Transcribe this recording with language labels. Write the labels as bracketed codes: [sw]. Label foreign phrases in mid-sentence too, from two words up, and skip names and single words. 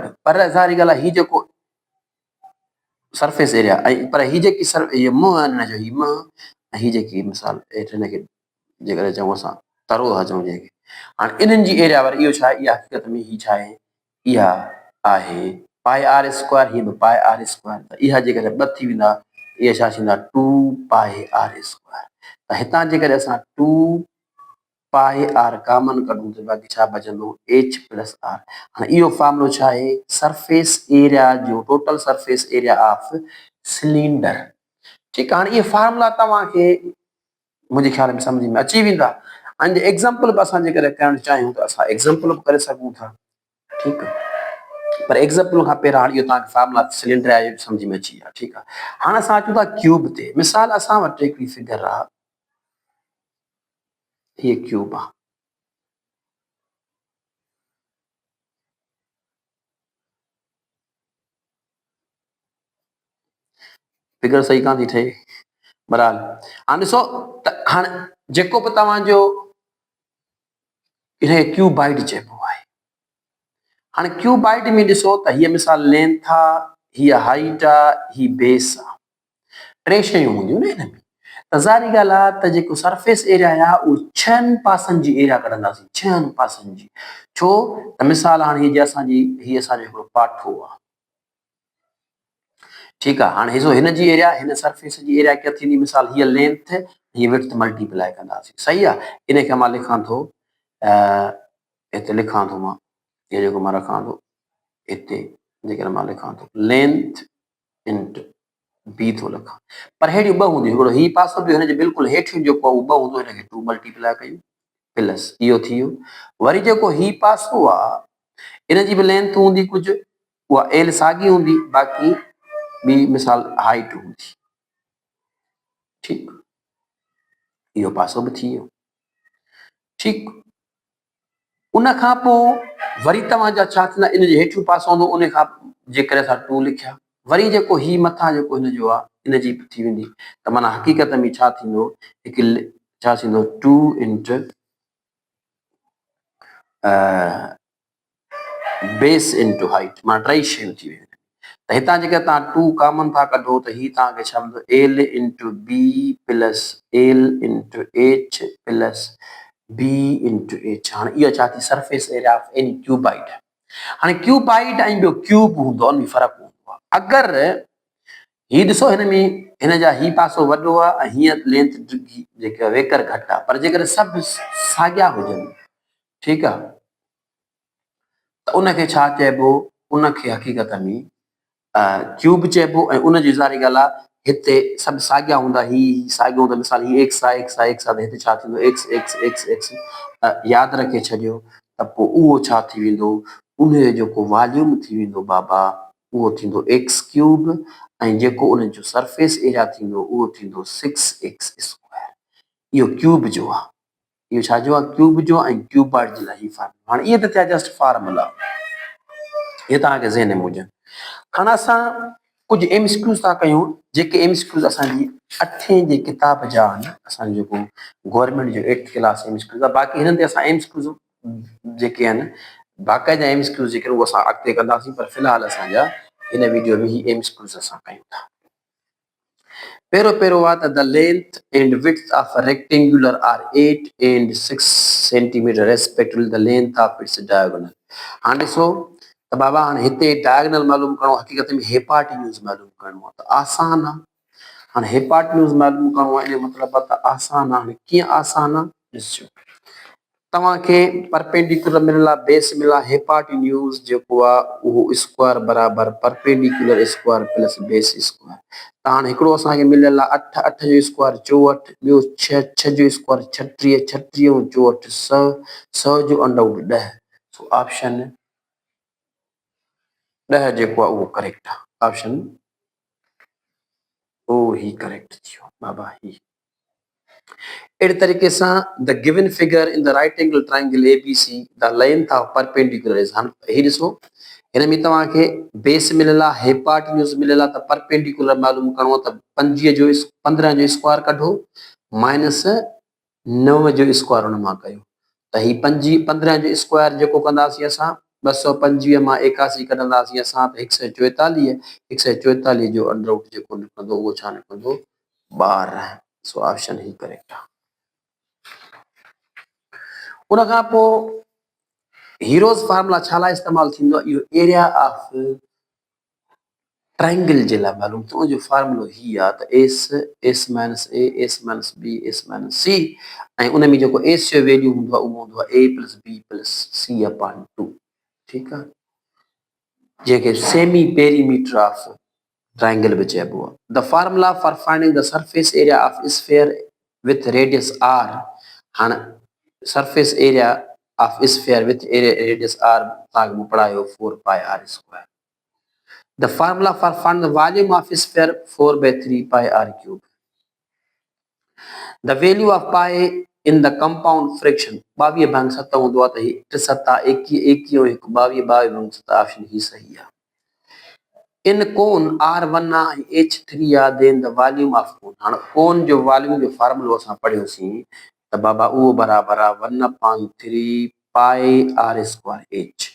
[sd] पर ज़ाहिरी ॻाल्हि आहे ही जेको [en] surface area [sd] ऐं पर ही जेकी इहे मुंहुं आहिनि हिन जो, ही मुंहुं ऐं ही जेकी मिसाल हेठि हिनखे जेकॾहिं चऊं असां तरो था चऊं जंहिंखे, हाणे इन्हनि जी एरिया वरी इहो छा आहे, इहा हक़ीक़त में ही छा आहे, इहा आहे [en] pi r square, [sd] ही बि [en] pi r square. [sd] त इहा जेकॾहिं ॿ थी वेंदा इहे छा थींदा 2 [en] pi r square. [sd] त हितां जेकॾहिं असां 2 [en] pi r common [sd] कढूं त बाक़ी छा बचंदो [en] h plus r. [sd] हाणे इहो फार्मूलो छा आहे, [en] surface area [sd] जो [en] total surface area of cylinder, [sd] ठीकु आहे। हाणे इहे फार्मूला तव्हांखे मुंहिंजे ख़्याल में सम्झ में अची वेंदा। ऐं एग्ज़ाम्पल बि असां जेकॾहिं करणु चाहियूं त असां एग्ज़ाम्पल बि करे सघूं था, ठीकु आहे। पर एग्ज़ाम्पल खां पहिरियों हाणे इहो तव्हांखे फार्मूला सिलेंडर आहे सम्झ में अची विया, ठीकु आहे। हाणे असां अचूं था क्यूब ते। मिसाल असां वटि हिकिड़ी फिगर आहे, हीअ क्यूब आहे, फिगर सही कान थी ठहे बहरहाल। हाणे ॾिसो त हाणे जेको बि तव्हांजो इनखे क्यूबाइड चइबो आहे। हाणे क्यूबाइड में ॾिसो त हीअ मिसाल लेंथ आहे, हीअ हाइट आहे, ही बेस आहे, टे शयूं हूंदियूं न हिन में। त ज़ाहिरी ॻाल्हि आहे त जेको सरफेस एरिया आहे उहो 6 पासनि जी एरिया कढंदासीं, 6 पासनि जी। छो त मिसाल हाणे हीअ असांजो हिकिड़ो पाठो आहे, ठीकु आहे। हाणे ॾिसो हिन जी एरिया, हिन सरफेस जी एरिया क्या थींदी, मिसाल हीअ लेंथ हीअ विड्थ मल्टीप्लाए कंदासीं, सही आहे। इनखे मां लिखां थो हिते लिखां थो मां, इहो जेको मां रखां थो हिते, जेकॾहिं मां लिखां थो [en] length into b [sd] थो लिखां, पर हेॾियूं ॿ हूंदियूं, हिकिड़ो ही पासो बि हिनजे बिल्कुलु हेठि जेको आहे उहो ॿ हूंदो, हिनखे 2 मल्टीप्लाए कयूं प्लस इहो थी वियो। वरी जेको ही पासो आहे इन जी बि लेंथ हूंदी कुझु, उहा एल साॻी हूंदी, बाक़ी ॿी मिसाल हाइट हूंदी, ठीकु। इहो पासो बि थी वियो, ठीकु। उन खां पोइ वरी तव्हांजा छा थींदा, इन जे हेठियों पासो हूंदो, उन खां जेकॾहिं असां 2 लिखिया, वरी जेको ही मथां जेको हिन जो आहे इन जी थी वेंदी। त माना हक़ीक़त में छा थींदो, हिकु छा थींदो 2 [en] into base into height, [sd] माना टई शयूं थी वेंदियूं। त हितां जेके तव्हां 2 कॉमन था कढो त ही तव्हांखे छा मिलंदो [en] l into b plus l into h plus b into h. [sd] हाणे इहो छा थी [en] surface area of any cuboid. [sd] हाणे क्यूबाइड ऐं ॿियो क्यूब हूंदो, उन में फ़र्क़ु हूंदो आहे। अगरि ही ॾिसो हिन में हिन जा ही पासो वॾो आहे ऐं हीअं लेंथ जेके वेकर घटि आहे, पर जेकर सभु साॻिया हुजनि, ठीकु आहे, त उनखे छा चइबो, उनखे हक़ीक़त में क्यूब चइबो। ऐं उनजी ज़ारी ॻाल्हि आहे हिते सभु साॻिया हूंदा, ही साॻियो हूंदो, मिसाल ही एक्स आहे एक्स आहे एक्स आहे, त हिते छा थींदो [en] x x x x, [sd] यादि रखे छॾियो, त पोइ उहो छा थी वेंदो, उनजो जेको वॉल्यूम थी वेंदो बाबा उहो थींदो [en] x cube, [sd] ऐं जेको उनजो [en] surface area [sd] थींदो उहो थींदो 6x²। इहो क्यूब जो आहे, इहो छाजो आहे, क्यूब जो, ऐं क्यूबॉइड जे लाइ ही फार्मूला। हाणे इहे त थिया [en] just formula, [sd] इहे तव्हांखे ज़हन में हुजनि। हाणे असां कुझु एमसीक्यूज़ था कयूं, जेके एमसीक्यूज़ असांजी 8वीं जी किताब जा आहिनि, असांजो जेको गवर्नमेंट जो [en] 8th class MCQs [sd] आहे। बाक़ी हिननि ते असां एमसीक्यूज़ जेके आहिनि बाक़ाइदा एमसीक्यूज़ जेके उहे असां अॻिते कंदासीं, पर फ़िलहाल असांजा हिन वीडियो में ही एमसीक्यूज़ असां कयूं था। पहिरियों आहे त [en] the length and width of a rectangular are 8 and 6 centimeter respectively the length of its diagonal. [sd] हाणे ॾिसो त बाबा हाणे हिते डायगोनल मालूम करणो, हक़ीक़त में हेपार्टिन्यूज़ मालूम करणो आहे, त आसान आहे। हाणे हेपार्टिन्यूज़ मालूम करणो आहे, इन जो मतिलबु आहे त आसान आहे। हाणे कीअं आसान आहे, ॾिसजो, तव्हांखे परपेंडिकुलर मिलियल आहे, बेस मिलियल आहे, हेपार्टिन्यूज़ जेको आहे उहो स्क्वायर बराबरि [en] perpendicular square plus base square. [sd] त हाणे हिकिड़ो असांखे मिलियल आहे 8, 8 जो स्क्वायर 64, ॿियो 6, 6 जो स्क्वायर 36, 36 ऐं 64 100, 100 जो अंडरवुड 10। [en] so option [sd] 10 जेको आहे उहो करेक्ट आहे, ऑप्शन ओ ही करेक्ट थियो बाबा ही। अहिड़े तरीक़े सां [en] the given figure in the right angle triangle ABC the length of perpendicular is, [sd] हाणे ही ॾिसो हिन में तव्हांखे बेस मिलियल आहे, हेपार्टिन्यूज़ मिलियल आहे, त परपेंडिकुलर मालूम करणो आहे, त 15 जो स्क्वायर कढो माइनस 9 जो स्क्वायर हुन मां कयो, त ही 15 जो स्क्वायर जेको कंदासीं असां 225 मां 81 कढंदासीं असां, त 144, 144 जो अंडरवुड जेको निकिरंदो उहो छा निकिरंदो, 12। [en] so option [sd] ही करेक्ट आहे। उन खां पोइ हीरोज़ फार्मूला छा लाइ इस्तेमालु थींदो आहे, इहो [en] area of triangle [sd] जे लाइ मालूम, त उनजो फार्मूलो ही आहे त [en] s minus a, s minus b, s minus c, [sd] ऐं उन में जेको एस जो वैल्यू हूंदो आहे उहो हूंदो आहे [en] a plus b plus c upon 2, [sd] ठीकु आहे, जंहिंखे [en] semi perimeter of triangle [sd] बि चइबो आहे। [en] the formula for finding the surface area of sphere with radius r. [sd] हाणे [en] surface area of sphere with radius r [sd] तव्हांखे मूं पढ़ायो 4πr²। [en] The formula for find the volume of sphere 4/3πr³। The value of pi in the compound fraction 22/7 [sd] हूंदो आहे, त ही [en] 8 7 21 21 22 22/7 [sd] ऑप्शन ही सही आहे। इन कोन R1 आहे H3 आहे, [en] then the volume of cone. [sd] हाणे कोन जो वॉल्यूम जो फार्मूलो असां पढ़ियोसीं, त बाबा उहो बराबरि आहे 1/3πr² H।